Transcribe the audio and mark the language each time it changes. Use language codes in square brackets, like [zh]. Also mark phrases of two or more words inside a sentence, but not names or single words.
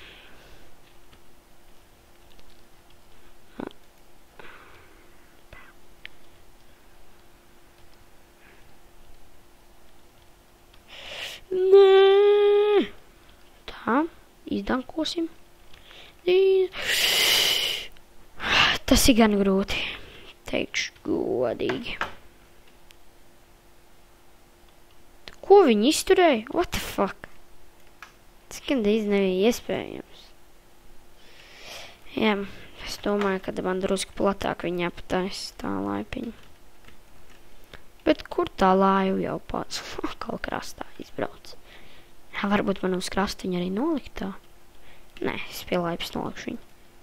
[lv] Nē. Tā, izdankosim. Tas ir gan grūti. Teikšu godīgi. Ko viņi izturēja? [en] What the fuck? [lv] Tas gandrīz nebija iespējams. Jā, es domāju, ka man drusku platāk viņa aptais tā laipiņa. Bet kur tā laiva jau pats? Kaut krastā izbrauc. Jā, varbūt man uz krasta viņa arī nolikt tā. Nē, es pie laipas nolikšu viņu.